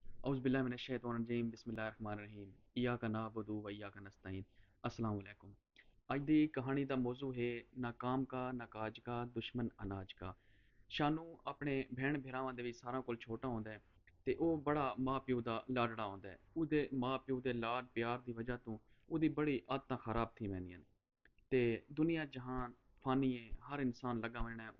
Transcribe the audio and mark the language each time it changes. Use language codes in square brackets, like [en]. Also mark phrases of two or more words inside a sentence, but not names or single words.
[ar] أعوذ بالله بسم الله الرحمن الرحيم إياك نعبد و إياك نستعين. السلام عليكم. [pa] ਅੱਜ ਦੀ ਕਹਾਣੀ ਦਾ ਮੌਜੂ ਹੈ [hi] ना काम का ना काज का दुश्मन अनाज का। [pa] ਸ਼ਾਨੂ ਆਪਣੇ ਭੈਣ ਭਰਾਵਾਂ ਦੇ ਵਿੱਚ ਸਾਰਿਆਂ ਕੋਲ ਛੋਟਾ ਹੁੰਦਾ ਹੈ ਤੇ ਉਹ ਬੜਾ ਮਾਂ ਪਿਓ ਦਾ ਲਾਡੜਾ ਹੁੰਦਾ ਹੈ। ਉਹਦੇ ਮਾਂ ਪਿਓ ਦੇ ਲਾਡ ਪਿਆਰ ਦੀ ਵਜ੍ਹਾ ਤੋਂ ਉਹਦੀ ਬੜੀ ਆਦਤਾਂ ਖਰਾਬ ਥੀ ਵੈਂਦੀਆਂ ਤੇ ਦੁਨੀਆ ਜਹਾਨ ਫਾਨੀ ਹੈ, ਹਰ ਇਨਸਾਨ ਲੱਗਾ ਵਹਿਣਾ ਹੈ।